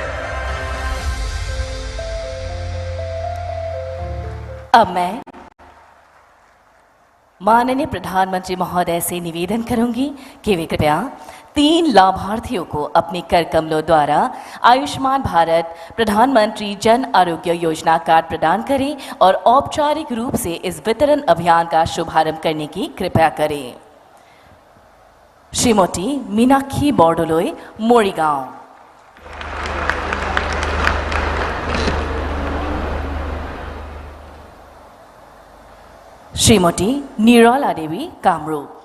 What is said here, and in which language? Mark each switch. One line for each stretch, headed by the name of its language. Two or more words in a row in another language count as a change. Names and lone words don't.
Hindi: अब मैं माननीय प्रधानमंत्री महोदय से निवेदन करूंगी कि वे कृपया 3 लाभार्थियों को अपने कर कमलों द्वारा आयुष्मान भारत प्रधानमंत्री जन आरोग्य योजना कार्ड प्रदान करें और औपचारिक रूप से इस वितरण अभियान का शुभारंभ करने की कृपया करें।
Assamese: শ্রীমতী মীনাক্ষী বৰদলৈ মৰিগাঁও। শ্রীমতী নিৰলা দেৱী কামৰূপ।